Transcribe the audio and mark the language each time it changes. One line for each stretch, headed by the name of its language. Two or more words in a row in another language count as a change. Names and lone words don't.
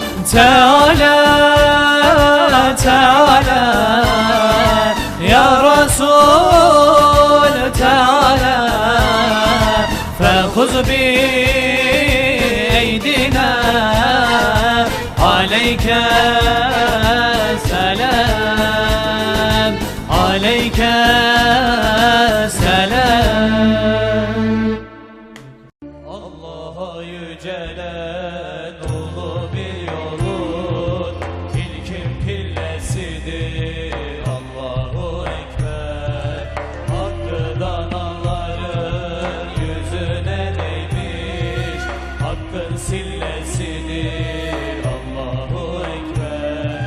Arabic: تعالى تعالى يا رسول تعالى فخذ بأيدينا عليك سلام عليك سلام.
Turkish: Allah'a yücelen ulu bir yolun ilkin pillesidir
Arabic: الله أكبر.
Turkish: Hakkı danaların yüzüne değmiş, hakkın sillesidir
Arabic: الله أكبر.